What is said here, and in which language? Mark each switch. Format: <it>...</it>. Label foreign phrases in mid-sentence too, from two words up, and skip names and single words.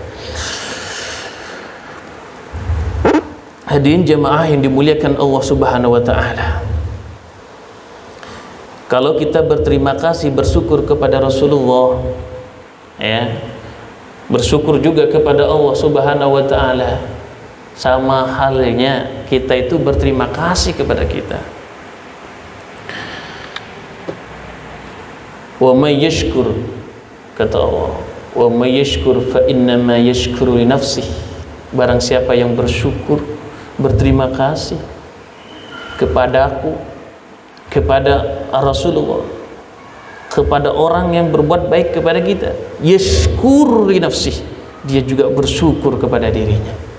<id>Hadirin jemaah yang dimuliakan Allah</id> <ar>سبحانه وتعالى,</ar> <id>kalau kita berterima kasih, bersyukur kepada Rasulullah, ya, bersyukur juga kepada Allah</id> <ar>سبحانه وتعالى,</ar> <id>sama halnya kita itu berterima kasih kepada kita.</id> <ar>ومن يشكر,</ar> <id>kata Allah,</id> <ar>ومن يشكر فإنما يشكر لنفسه.</ar> <id>Barang siapa yang bersyukur, berterima kasih kepadaku, kepada Rasulullah, kepada orang yang berbuat baik kepada kita,</id> <ar>يشكر لنفسه,</ar> <id>dia juga bersyukur kepada dirinya.</id>